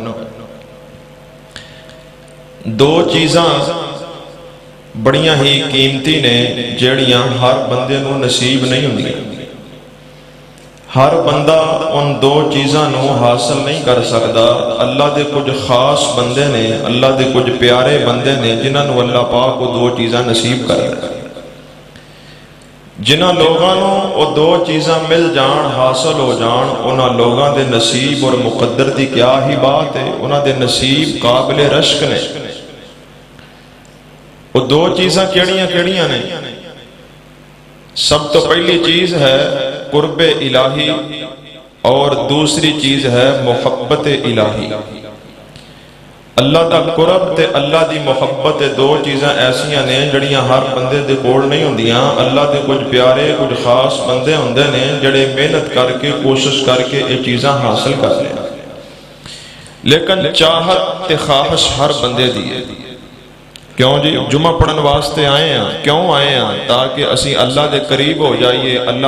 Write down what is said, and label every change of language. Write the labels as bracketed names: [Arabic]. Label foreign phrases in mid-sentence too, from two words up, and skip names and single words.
[Punjabi] دو چیزاں بڑیاں ہی قیمتی نے جیڑیاں ہر بندے نو نصیب نہیں ہوندی ہر بندہ ان دو چیزاں نو حاصل نہیں کر سکتا اللہ دے کچھ خاص بندے نے اللہ دے کچھ پیارے بندے نے جنہاں نو اللہ پاک کو دو چیزاں نصیب کر دے جنہاں لوگاں نو وہ دو چیزاں مل جان حاصل ہو جان انہاں لوگاں دے نصیب اور مقدر دی کیا ہی بات ہے انہاں دے نصیب قابل رشک نے وہ دو چیزاں کیڑیاں نے سب تو پہلی چیز ہے قرب الہی اور دوسری چیز ہے محبت الہی اللہ دا قرب تے اللہ دی محبت دو چیزاں ایسیاں نے جڑیاں ہر بندے دے کول نہیں ہوندیاں اللہ دے کچھ پیارے کچھ خاص بندے ہوندے نے جڑے محنت کر کے کوشش کر کے یہ چیزاں حاصل کر لیں لیکن چاہت تے خواہش ہر بندے دی ہے کیوں جی جمعہ پڑھن واسطے آئے ہیں کیوں آئے ہیں تاکہ اسی اللہ دے قریب ہو جائیے اللہ